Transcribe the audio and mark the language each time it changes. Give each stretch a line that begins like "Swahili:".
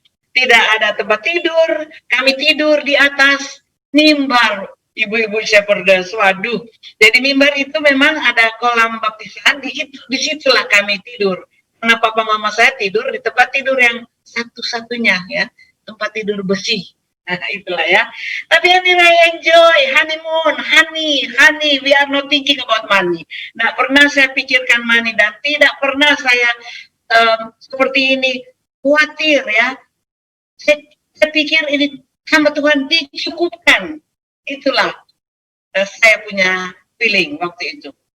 Indonesian: Tidak ada tempat tidur, kami tidur di atas mimbar ibu-ibu shepherdess. Waduh, jadi mimbar itu memang ada kolam baptisan, di situlah kami tidur. Karena papa mama saya tidur di tempat tidur yang satu-satunya ya, tempat tidur bersih. Nah, itulah ya.
English: Tapi anyway, enjoy, honeymoon, honey, we are not thinking about money.
Indonesian: Tidak pernah saya pikirkan money dan tidak pernah saya seperti ini khawatir ya. Saya pikir ini sama Tuhan dicukupkan. Itulah saya punya feeling waktu itu.